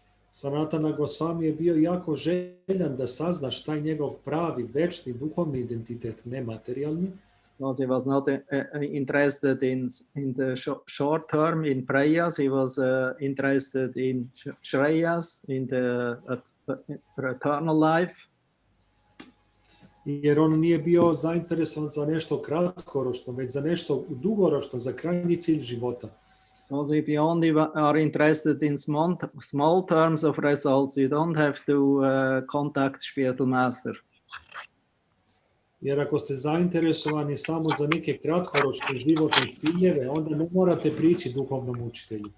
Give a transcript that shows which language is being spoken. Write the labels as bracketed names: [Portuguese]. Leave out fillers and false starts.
[Serbian] Sanatana Goswami je bio jako željan da sazna šta je njegov pravi, večni, duhovni identitet, ne materijalni. [English] Because he was not interested in the short term, in prayers. He was interested in shreyas, in the eternal life. [Serbian] Jer on nije bio zainteresovan za nešto kratkoročno, već za nešto dugoročno, za krajnji cilj života. [English] Also, if you only are interested in small terms of results, you don't have to contact spiritual master. [Serbian] Jer ako ste zainteresovani samo za neke kratkoročne životne ciljeve, onda ne morate prići duhovnom učitelju.